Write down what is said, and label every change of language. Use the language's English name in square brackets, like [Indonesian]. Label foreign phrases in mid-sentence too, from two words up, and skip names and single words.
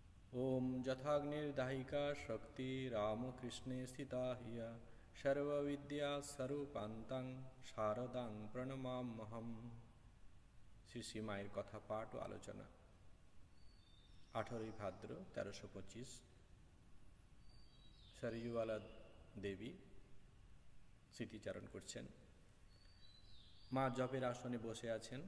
[Sanskrit] ओम जथाग्निर्दाहिका शक्ति रामकृष्णे स्थिता हिया सर्वविद्या स्वरूपान्तं शारदां प्रणमाम्यहम्। [Bangla] শ্রী শ্রী মায়ের কথা পাঠ ও আলোচনা। 18 ভাদ্র 1325 সরজুওয়ালা দেবী স্মৃতিচারণ করছেন। মা জপের আসনে বসে আছেন।